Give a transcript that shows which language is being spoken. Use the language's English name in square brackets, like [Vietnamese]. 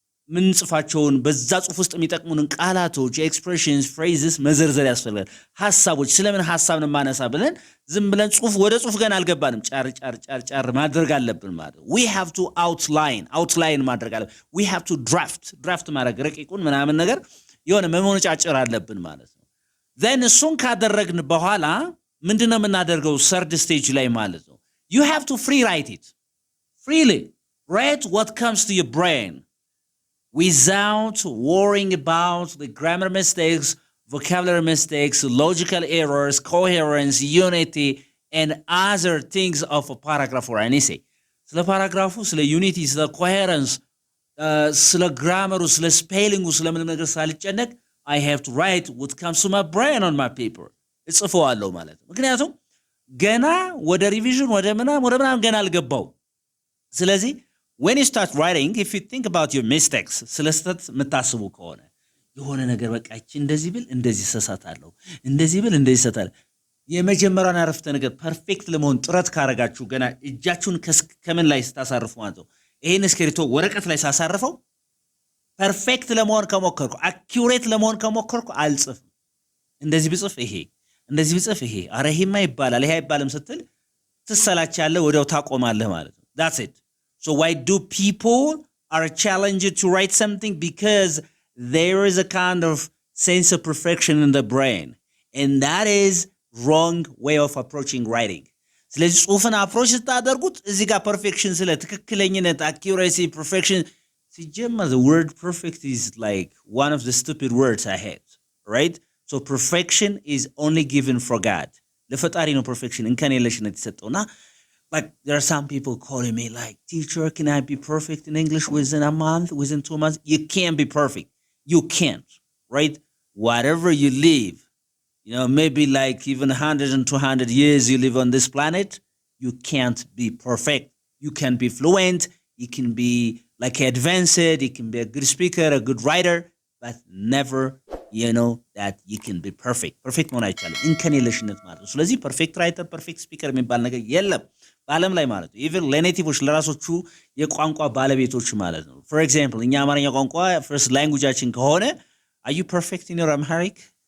[Amharic] ምን ጽፋቸውን በዛ ጽሁፍ ውስጥ የሚጠቅሙንን ቃላቶች ኤክስፕሬሽንስ ፍሬዝስ መዘርዘር ያስፈልጋል። ሐሳቦች ስለምን ሐሳብ ነው ማነሳ ብለን ዝም ብለን ጽሁፍ ወደ ጽሁፍ ገና አልገባንም። ጫር ማድረግ አለብን ማለት [English] we have to outline [Amharic] ማድረግ አለብን። [English] we have to draft [Amharic] ማድረግ ረቂቁን ምናምን ነገር የሆነ መሞነጫጭር አለብን ማለት ነው። then እሱን ካደረግን በኋላ ምንድነው የምናደርገው? [English] third stage ላይ ማለት ነው you have to free write it. freely write what comes to your brain without worrying about the grammar mistakes, vocabulary mistakes, logical errors, coherence, unity, and other things of a paragraph or an essay. [Amharic] ስለ ፓራግራፉ፣ ስለ ዩኒቲ፣ ስለ ኮሄረንስ፣ ስለ ግራመሩ፣ ስለ ስፔሊንጉ፣ ስለምንም ነገር ሳልጨነቅ [English] I have to write what comes to my brain on my paper. [Amharic] እጽፈዋለሁ ማለት ነው። ምክንያቱም ገና ወደ ሪቪዥን ወደ ምናም ገና አልገባው። ስለዚህ [English] when you start writing, if you think about your mistakes, [Amharic] ስለስተት የምታስቡ ከሆነ የሆነ ነገር በቃ እቺ እንደዚህ ብል እንደዚህ ሰሳታለሁ እንደዚህ ብል እንደዚህ ሰታል የመጀመሪያውን አረፍተ ነገር ፐርፌክት ለመሆን ጥረት ካረጋችሁ ገና እጃችሁን ከምን ላይ ስታሳርፉ ማለት ነው ይሄን እስክሪብቶ ወረቀት ላይ ሳሳርፈው ፐርፌክት ለመሆን ከሞከርኩ አኪዩሬት ለመሆን ከሞከርኩ አልጽፍም። እንደዚህ ብጽፍ ይሄ እንደዚህ ብጽፍ ይሄ አረ ይሄማ ይባላል ይሄ አይባልም ስትል ትሰላቻለህ፣ ወዲያው ታቆማለህ ማለት ነው። [English] that's it. So why do people are challenged to write something? Because there is a kind of sense of perfection in the brain. And that is wrong way of approaching writing. [Amharic] ስለዚህ ጽሁፍን አፕሮች ስታደርጉት እዚህ ጋር ፐርፌክሽን ስለ ትክክለኝነት [English] accuracy perfection ሲጀመር the word perfect is like one of the stupid words I hate, right? So perfection is only given for God. [Amharic] ለፈጣሪ ነው [English] perfection [Amharic] እንከን የለሽነት የተሰጠውና [English] like there are some people calling me like, teacher, can I be perfect in English within a month, within 2 months? You can't be perfect. You can't, right? Whatever you live, maybe like even 100 and 200 years you live on this planet, you can't be perfect. You can be fluent. you can be like advanced, you can be a good speaker, a good writer, but never that you can be perfect [Amharic] መሆን አይቻልም እንከን የለሽነት ማለት ነው [English] ስለዚህ perfect writer perfect speaker የሚባል ነገር የለም በአለም ላይ ማለት ነው even ለኔቲቮች ለራሶቹ የቋንቋ ባለቤቶች ማለት ነው for example እኛ አማርኛ ቋንቋ first languageችን ከሆነ are you perfect in your Amharic